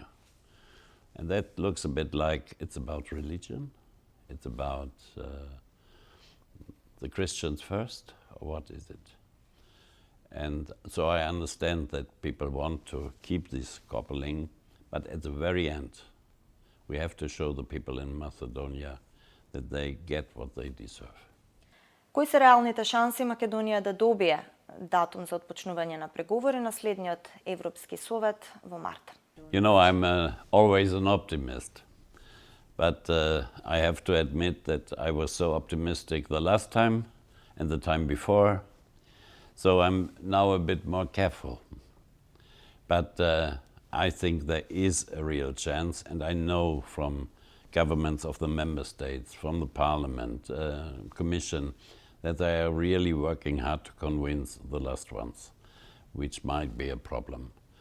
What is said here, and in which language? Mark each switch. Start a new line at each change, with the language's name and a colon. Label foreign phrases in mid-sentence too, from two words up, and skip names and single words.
English: And that looks a bit like it's about religion, it's about the Christians first, or what is it? And so I understand that people want to keep this coupling, but at the very end, we have to show the people in Macedonia that they get what they deserve.
Macedonian: Кои се реалните шанси Македонија да добие датум за отпочнување на преговори на следниот Европски совет во март?
English: You know, I'm always an optimist, but I have to admit that I was so optimistic the last time and the time before, so I'm now a bit more careful. But I think there is a real chance, and I know from governments of the member states, from the Parliament, Commission, that they are really working hard to convince the last ones, which might be a problem.